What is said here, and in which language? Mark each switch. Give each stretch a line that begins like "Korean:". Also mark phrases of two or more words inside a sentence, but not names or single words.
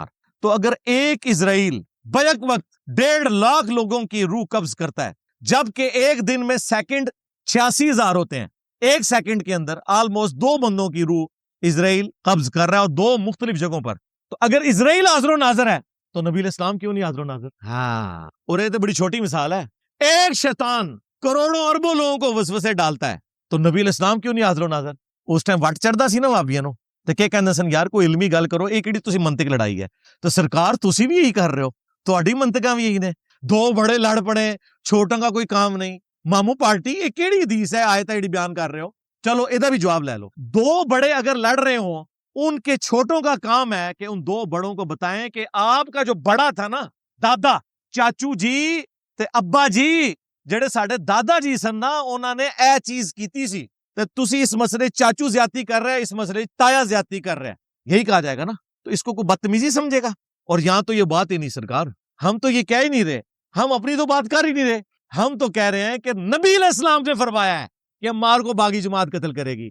Urdu: تو اگر ایک اسرائیل بیک وقت 1.5 لاکھ لوگوں کی روح قبض کرتا ہے، جبکہ ایک دن میں سیکنڈ 86,000 ہوتے ہیں، 1 سیکنڈ کے اندر آلموسٹ 2 بندوں کی روح اسرائیل قبض کر رہا ہے، اور 2 مختلف جگہوں پر. تو اگر اسرائیل حاضر و ناظر ہے تو نبی علیہ السلام کیوں نہیں حاضر و ناظر؟ ہاں، اور یہ تو بڑی چھوٹی مثال ہے. ایک شیطان کروڑوں اربوں لوگوں کو وسوسے ڈالتا ہے، تو نبی علیہ السلام کیوں نہیں حاضر و ناظر؟
Punjabi: اس ٹائم وٹ چڑھدا سی نا وابیاں نو، تے کہ کہندے سن یار کوئی علمی گل کرو، یہ کیڑی تسی منطق لڑائی ہے. تو سرکار تسی بھی یہی کر رہے ہو، تہاڈی منطقاں بھی یہی نے.
Urdu: 2 بڑے لڑ پڑے، چھوٹوں کا کوئی کام نہیں. مامو پارٹی یہ کیڑی حدیث ہے آیت ہے بیان کر رہے ہو؟ چلو ادھر بھی جواب لے لو. 2 بڑے اگر لڑ رہے ہوں، ان کے چھوٹوں کا کام ہے کہ ان 2 بڑوں کو بتائیں کہ آپ کا جو بڑا تھا نا، دادا،
Punjabi: چاچو جی تے ابا جی، جڑے ساڈے دادا جی سن نا، انہاں نے اے چیز کیتی سی، تے تسی
Urdu: اس مسئلے چاچو زیادتی کر رہے ہیں، اس مسئلے تایا زیادتی کر رہے ہیں. یہی کہا جائے گا نا. تو اس کو کوئی بدتمیزی سمجھے گا؟ اور یہاں تو یہ بات ہی نہیں سرکار، ہم تو یہ کہہ ہی نہیں رہے، ہم اپنی تو بات کر ہی نہیں رہے. ہم تو کہہ رہے ہیں کہ نبی علیہ السلام نے فرمایا ہے کہ عمار کو باغی جماعت قتل کرے گی.